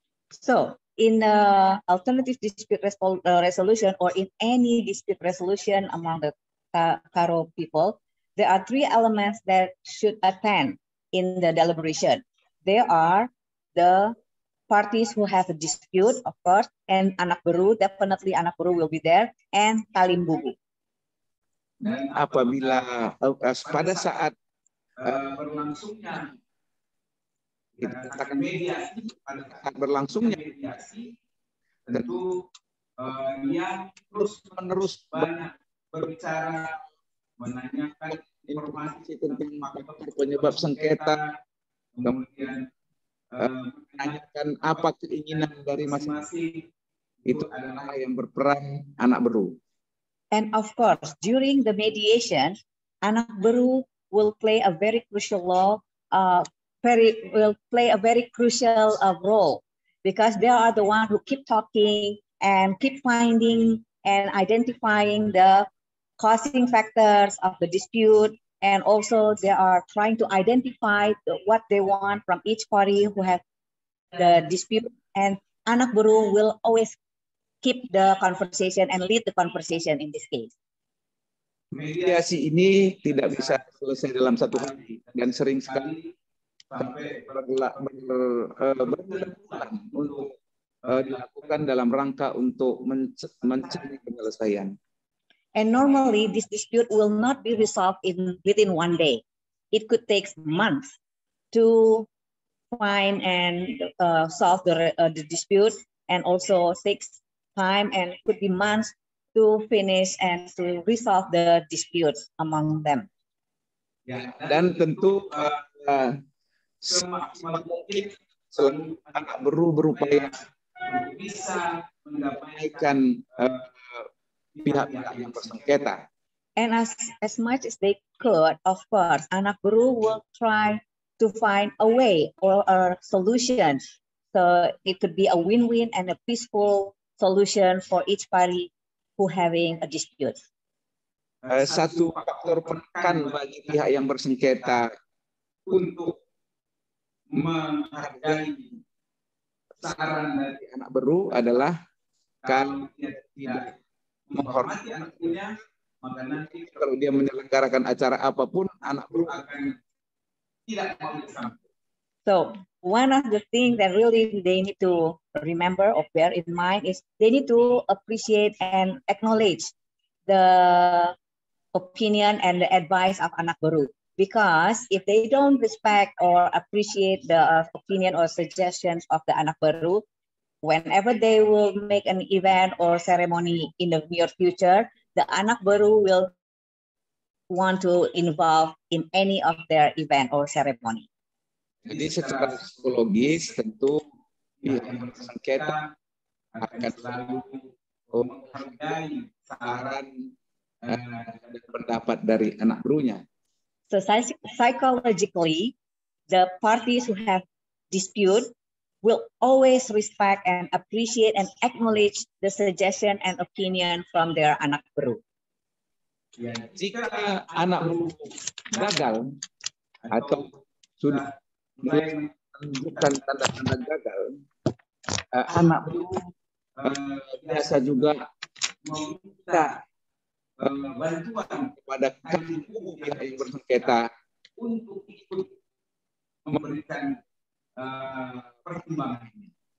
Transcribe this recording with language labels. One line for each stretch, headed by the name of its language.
English: So, in alternative dispute resolution or in any dispute resolution among the Karo people, there are three elements that should attend in the deliberation. There are the parties who have a dispute, of course, and anak beru, definitely anak beru will be there, and Kalimbubu.
Indonesian: Dan apabila pada saat berlangsungnya kita katakan mediasi, pada saat berlangsungnya mediasi, tentu yang terus-menerus banyak berbicara, menanyakan informasi tentang faktor penyebab sengketa, kemudian menanyakan apa keinginan dari masing-masing, itu adalah yang berperan anak beru.
English: And of course, during the mediation, anak beru will play a very crucial role, role because they are the one who keep talking and keep finding and identifying the causing factors of the dispute, and also they are trying to identify what they want from each party who have the dispute, and anak buruh will always keep the conversation and lead the conversation in this case.
Indonesian: Mediasi ini tidak bisa selesai dalam satu hari dan sering sekali sampai berbulan-bulan untuk dilakukan dalam rangka untuk mencari penyelesaian.
English: And normally this dispute will not be resolved within one day. It could take months to find and solve the dispute, and also takes time and could be months to finish and to resolve the dispute among them.
Indonesian: Ya, dan tentu semaksimal mungkin selalu anak buruh berupaya bisa mendamaikan pihak-pihak yang bersengketa.
English: And as much as they could, of course, anak buruh will try to find a way or a solution. So it could be a win-win and a peaceful solution for each party who having a dispute.
Indonesian: Satu faktor penekan bagi pihak yang bersengketa untuk menghargai saran dari anak buruh adalah kalau dia tidak menghormati anak buruhnya, maka nanti kalau dia menyelenggarakan acara apapun, anak buruh akan tidak mau bersama.
English: So one of the things that really they need to remember or bear in mind is they need to appreciate and acknowledge the opinion and the advice of anak buruh. Because if they don't respect or appreciate the opinion or suggestions of the anak buruh, whenever they will make an event or ceremony in the near future, the anak buruh will want to involve in any of their event or ceremony.
Indonesian: Jadi secara psikologis tentu pihak yang bersengketa akan selalu menghargai saran dan pendapat dari anak buruhnya.
English: So psychologically, the parties who have dispute will always respect and appreciate and acknowledge the suggestion and opinion from their anak buruh.
Indonesian: Ya, jika anak buruh gagal atau sudah mulai menunjukkan tanda-tanda gagal, anak buruh biasa juga meminta bantuan kepada kubu pihak yang bersengketa untuk ikut memberikan pertimbangan ini.